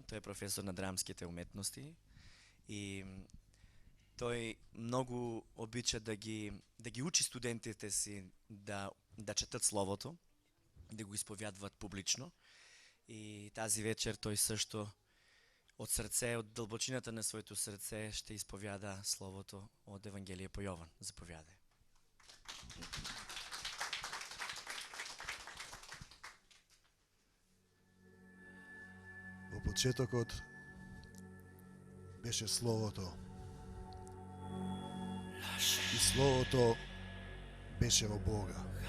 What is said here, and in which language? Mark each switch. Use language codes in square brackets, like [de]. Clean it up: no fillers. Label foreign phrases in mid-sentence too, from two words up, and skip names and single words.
[bg] Той е професор на драмските уметности и той много обича да ги учи студентите си да четат Словото, да го изповядват публично. И тази вечер той също от сърце, от дълбочината на своето сърце ще изповяда Словото от Евангелие по Йован. Заповядай. [mk] Во почетокот беше Словото. И Словото беше во Бога.